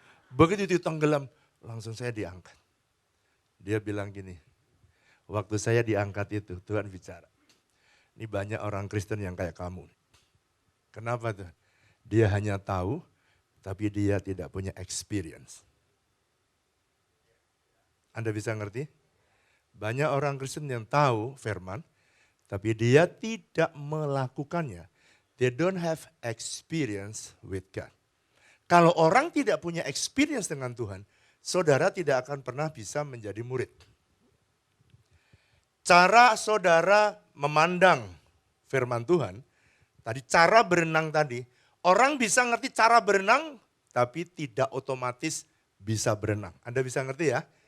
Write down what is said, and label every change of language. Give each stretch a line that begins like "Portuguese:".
Indonesian: Begitu itu tenggelam, langsung saya diangkat. Dia bilang gini, waktu saya diangkat itu Tuhan bicara, ini banyak orang Kristen yang kayak kamu. Kenapa tuh? Dia hanya tahu, tapi dia tidak punya experience. Anda bisa ngerti? Banyak orang Kristen yang tahu firman, tapi dia tidak melakukannya.
English: They don't have experience with God.
Indonesian: Kalau orang tidak punya experience dengan Tuhan, saudara tidak akan pernah bisa menjadi murid. Cara saudara memandang firman Tuhan, tadi cara berenang tadi, orang bisa ngerti cara berenang, tapi tidak otomatis bisa berenang. Anda bisa ngerti ya?